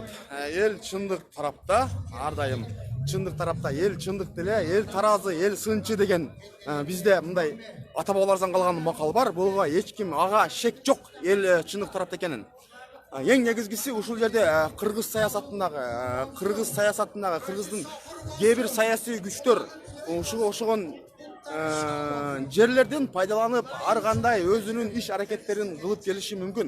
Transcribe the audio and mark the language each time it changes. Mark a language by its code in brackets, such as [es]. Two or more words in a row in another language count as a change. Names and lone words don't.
[ky] Ел чындык тарапта, ар дайым чындык тарапта, ел чындык деле, ел таразы, ел сынчы деген бизде мындай ата бабалардан калган макал бар. Буга эч ким ага шек жок, ел чындык тарапта экенин. Эң негизгиси ушул жерде кыргыз саясатындагы кыргыздын кээ бир саясий күчтөр ошогон жерлерден пайдаланып ар кандай өзүнүн иш аракеттерин кылып келиши мүмкүн.